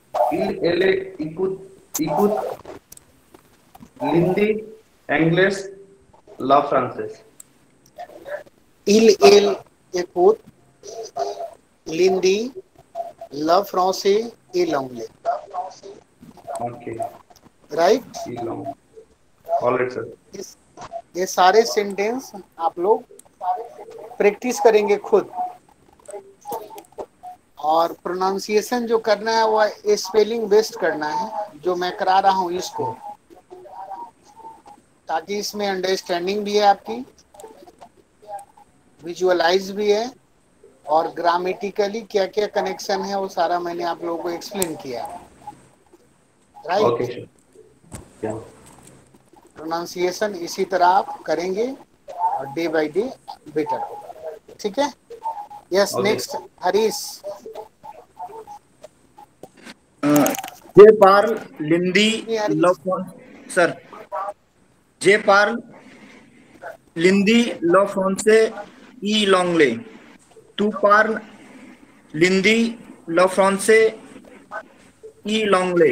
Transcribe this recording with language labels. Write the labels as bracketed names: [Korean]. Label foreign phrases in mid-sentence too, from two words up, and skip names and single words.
[French] Il ele écoute l'hindi, anglais, la français. Il écoute l'hindi, le français et l'anglais. [English] Okay. राइट? Long. All right, sir. [Hindi] ये सारे सेंटेंस आप लोग प्रैक्टिस करेंगे खुद, और प्रोनाउंसिएशन जो करना है वह [English] spelling based [Hindi] करना है, जो मैं करा रहा हूँ इसको, ताकि इसमें अंडरस्टैंडिंग भी है आपकी, विजुअलाइज भी है, और ग्रामेटिकली क्या क्या कनेक्शन है वो सारा मैंने आप लोगों को एक्सप्लेन किया। [English] राइट? Okay, sir. Yeah. [Hindi] प्रोनाउंसिएशन इसी तरह आप करेंगे और [English] day by day better [Hindi] होगा। ठीक है? यस, [English] Okay. Next Harish. [French] Je parle l'hindi, le sir. Je parle l'hindi, le français et l'anglais. Tu parles l'hindi, le français et l'anglais.